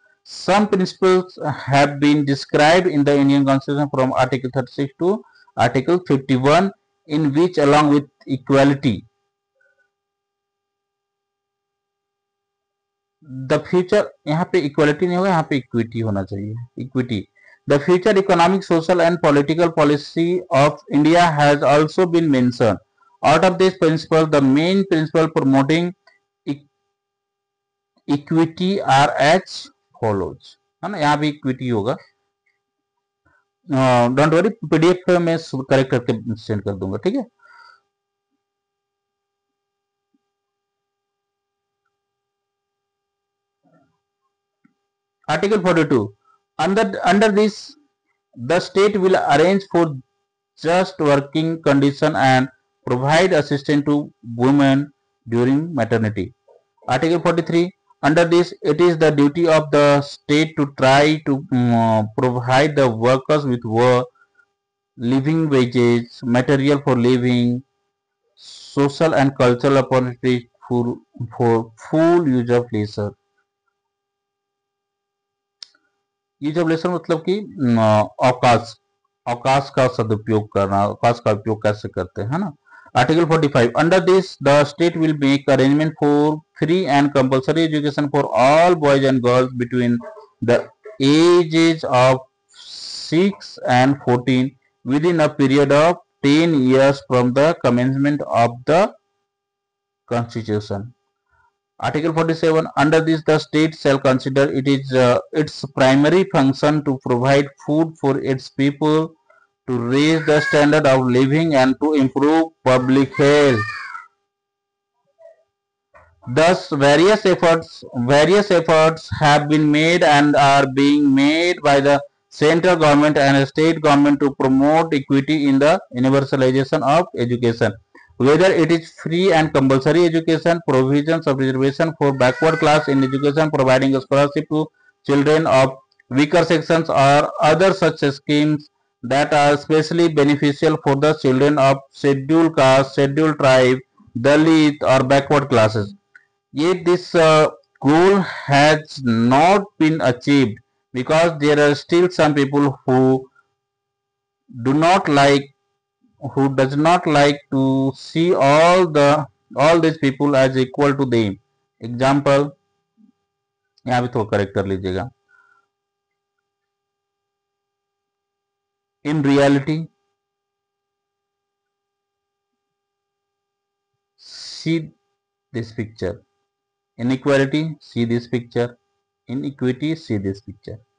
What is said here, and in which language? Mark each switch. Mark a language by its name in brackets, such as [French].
[English] Some principles have been described in the Indian Constitution from Article 36 to Article 51, in which, along with equality, the future, [Hindi] यहाँ पे equality नहीं होगा, यहाँ पे equity होना चाहिए, equity. [English] The future economic, social and political policy of India has also been mention. Out of this principle, the main principle promoting equity are as follows, [Hindi] है ना. यहाँ भी इक्विटी होगा. [English] don't worry, [Hindi] पीडीएफ में correct करके send कर दूंगा, ठीक है. [English] Article 42. Under this, the state will arrange for just working condition and provide assistance to women during maternity. Article 43. Under this, it is the duty of the state to try to provide the workers with work, living wages, material for living, social and cultural opportunities for full use of leisure. Use of leisure [Hindi] मतलब कि अवकाश, अवकाश का सदुपयोग करना, अवकाश का उपयोग कैसे करते हैं ना. [English] Article 45. Under this the state will make arrangement for free and compulsory education for all boys and girls between the ages of 6 and 14 within a period of 10 years from the commencement of the constitution. Article 47. Under this, the state shall consider it is its primary function to provide food for its people, to raise the standard of living, and to improve public health. Thus, various efforts have been made and are being made by the central government and state government to promote equity in the universalization of education. Whether it is free and compulsory education, provisions of reservation for backward class in education, providing a scholarship to children of weaker sections, or other such schemes that are especially beneficial for the children of scheduled caste, scheduled tribe, Dalit or backward classes. Yet this goal has not been achieved because there are still some people who do not like who does not like to see all these people as equal to them. [Hindi] Example, यहाँ भी थोड़ा correct कर लीजिएगा. [English] In reality, see this picture. Inequality, see this picture. Inequity, see this picture.